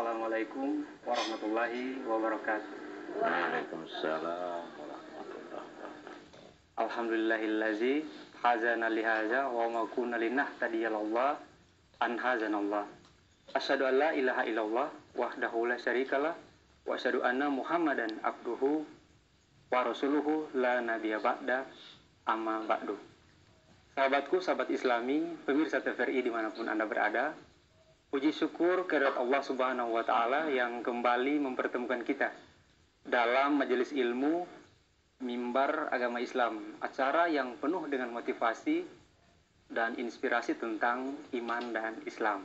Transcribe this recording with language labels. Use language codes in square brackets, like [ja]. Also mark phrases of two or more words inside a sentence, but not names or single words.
[ar] السلام عليكم ورحمة الله وبركاته. وعليكم السلام ورحمة الله وبركاته. الحمد لله الذي هدانا لهذا وما كنا لنهتدي لولا أن هدانا الله. أشهد أن لا إله إلا الله وحده لا شريك له وأشهد أن محمدا عبده ورسوله لا نبي بعده أما بعد. [id] Sahabatku, sahabat Islami, pemirsa TVRI dimanapun Anda berada, puji syukur kehadirat Allah [ar] سبحانه وتعالى [id] yang kembali mempertemukan kita dalam majelis ilmu Mimbar Agama Islam, acara yang penuh dengan motivasi dan inspirasi tentang iman dan Islam.